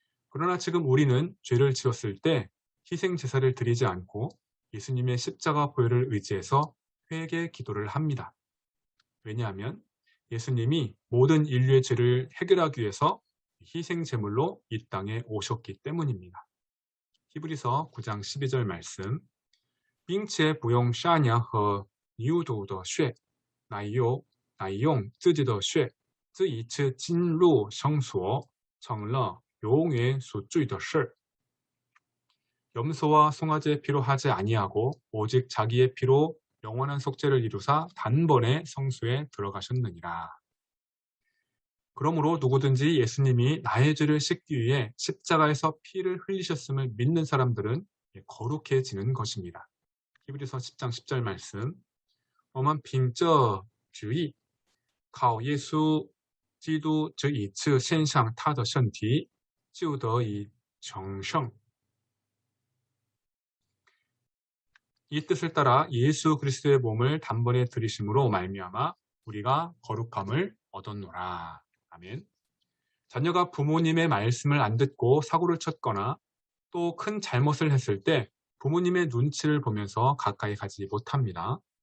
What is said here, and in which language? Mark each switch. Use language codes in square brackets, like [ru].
[ko] 그러나 지금 우리는 죄를 지었을 때 희생 제사를 드리지 않고 예수님의 십자가 보혈을 의지해서 회개 기도를 합니다. 왜냐하면 예수님이 모든 인류의 죄를 해결하기 위해서 희생 제물로 이 땅에 오셨기 때문입니다. 히브리서 9장 12절 말씀, [zh] 并且不用杀羊和牛犊的血，乃用自己的血，这一次进入圣所，成了永远赎罪的事。 [ko] 염소와 송아지의 피로 하지 아니하고 오직 자기의 피로 영원한 속죄를 이루사 단번에 성소에 들어가셨느니라. 그러므로 누구든지 예수님이 나의 죄를 씻기 위해 십자가에서 피를 흘리셨음을 믿는 사람들은 거룩해지는 것입니다. 히브리서 10장 10절 말씀, [zh] 我们凭着旨意靠耶稣基督这一次献上他的身体，就得以成圣。 [ko] 이 뜻을 따라 예수 그리스도의 몸을 단번에 들이심으로 말미암아 우리가 거룩함을 얻었노라. 아멘. 자녀가 부모님의 말씀을 안 듣고 사고를 쳤거나 또 큰 잘못을 했을 때 부모님의 눈치를 보면서 가까이 가지 못합니다.